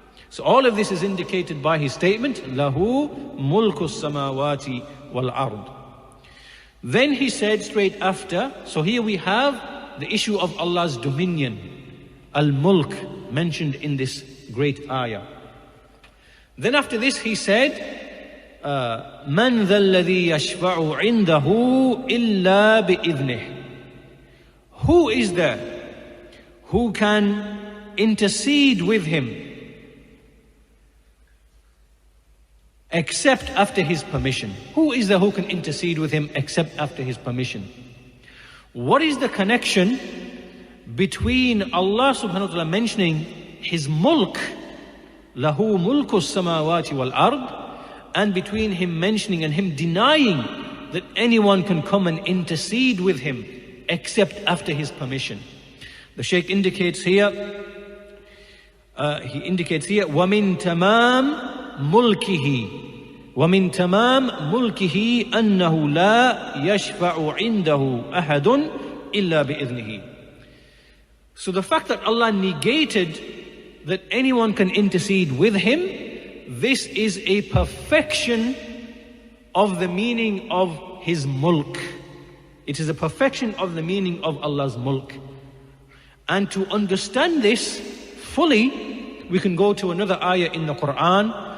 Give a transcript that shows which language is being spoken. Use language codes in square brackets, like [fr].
[en] So all of this is indicated by His statement, [ar] Lahu mulku samawati wal ard. [en] Then he said straight after, so here we have the issue of Allah's dominion, al-mulk, mentioned in this great ayah. Then after this he said, [ar] مَنْ ذَا الَّذِي يَشْفَعُ عِنْدَهُ إِلَّا بِإِذْنِهِ. [en] Who is there who can intercede with Him except after His permission? Who is there who can intercede with Him except after His permission? What is the connection between Allah subhanahu wa ta'ala mentioning his mulk, [ar] lahu mulku samawati wal ard, [en] and between him mentioning and him denying that anyone can come and intercede with him except after his permission. The Shaykh indicates here, [ar] وَمِن تَمَامِ مُلْكِهِ وَمِن تَمَامِ مُلْكِهِ أَنَّهُ لَا يَشْفَعُ عِنْدَهُ أَحَدٌ إِلَّا بِإِذْنِهِ. [en] So the fact that Allah negated that anyone can intercede with him, this is a perfection of the meaning of his mulk. It is a perfection of the meaning of Allah's mulk. And to understand this fully, we can go to another ayah in the Quran.